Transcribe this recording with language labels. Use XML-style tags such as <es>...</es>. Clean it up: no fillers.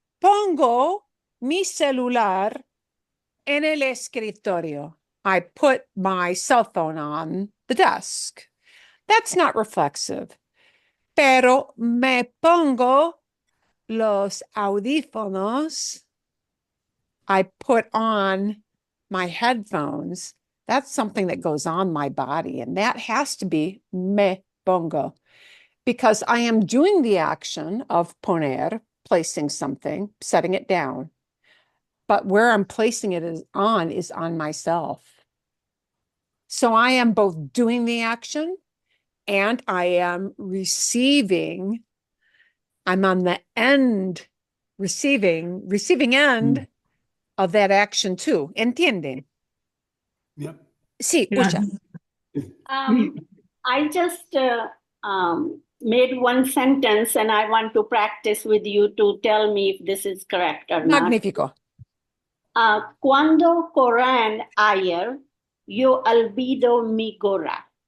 <es>Pongo mi celular en el escritorio.</es> <en>I put my cell phone on the desk. That's not reflexive.</en> <es>Pero me pongo los audífonos.</es> <en>I put on my headphones. That's something that goes on my body, and that has to be me pongo, because I am doing the action of poner, placing something, setting it down. But where I'm placing it is on myself. So I am both doing the action and I am receiving. I'm on the end, receiving end of that action too.</en> <es>¿Entienden?</es> <en>Yep.</en> <es>Sí,</es> <en>Yeah. Usha. I just made one sentence and I want to practice with you to tell me if this is correct or not.</en> <es>Magnífico. Cuando corran ayer, yo olvido mi gorra.</es>